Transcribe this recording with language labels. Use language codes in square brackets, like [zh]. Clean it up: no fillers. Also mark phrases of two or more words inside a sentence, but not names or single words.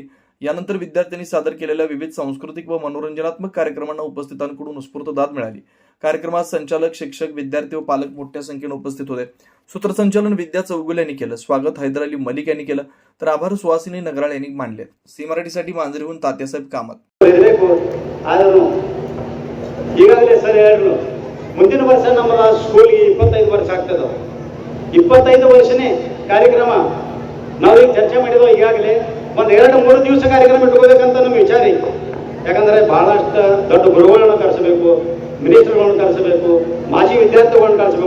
[mr] यानंतर विद्यार्थ्यांनी सादर केलेल्या विविध सांस्कृतिक व मनोरंजनात्मक कार्यक्रमांना उपस्थितांकडून उत्स्फूर्त दाद मिळाली. कार्यक्रमात संचालक, शिक्षक, विद्यार्थी व पालक मोठ्या संख्येने उपस्थित होते. सूत्रसंचालन विद्या चौगुले यांनी केलं. स्वागत हैदर अली मलिक यांनी केलं तर आभार सुहासिनी नगराळ यांनी मानले. सी मराठीसाठी मांजरीहून तात्यासाहेब कामत. [kn] ಈಗಾಗಲೇ ಸರ್ ಹೇಳಿದ್ರು, ಮುಂದಿನ ವರ್ಷ ನಮ್ಮ ಸ್ಕೂಲ್ಗೆ 25 ವರ್ಷ ಆಗ್ತದೆ. 25 ವರ್ಷನೇ ಕಾರ್ಯಕ್ರಮ ನಾವೀಗ ಚರ್ಚೆ ಮಾಡಿದ್ವು. ಈಗಾಗಲೇ ಒಂದು 2-3 ದಿವಸ ಕಾರ್ಯಕ್ರಮ ಇಟ್ಕೋಬೇಕಂತ ನಮ್ಮ ವಿಚಾರ ಐತಿ. ಯಾಕಂದ್ರೆ ಬಹಳಷ್ಟು ದೊಡ್ಡ ಗುರುಗಳನ್ನ ಕರೆಸಬೇಕು, ಮಿನಿಸ್ಟರ್ಗಳನ್ನ ಕರೆಸಬೇಕು, ಮಾಜಿ ವಿದ್ಯಾರ್ಥಿಗಳನ್ನ ಕರೆಸಬೇಕು.